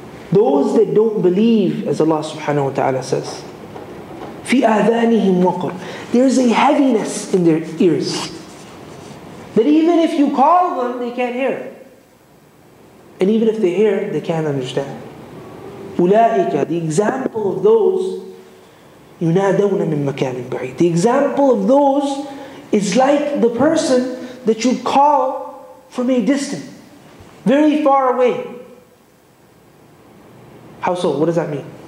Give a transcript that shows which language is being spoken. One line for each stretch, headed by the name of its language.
English: Those that don't believe, as Allah subhanahu wa ta'ala says,
Arabic: فِي آذَانِهِمْ وَقْرٌ.
English: There's a heaviness in their ears, that even if you call them, they can't hear. And even if they hear, they can't understand.
Arabic: أُولَٰئِكَ,
English: the example of those,
Arabic: يُنَادَوْنَ مِن مَكَانٍ بَعِيدٍ.
English: The example of those is like the person that you call from a distance, very far away. How so? What does that mean?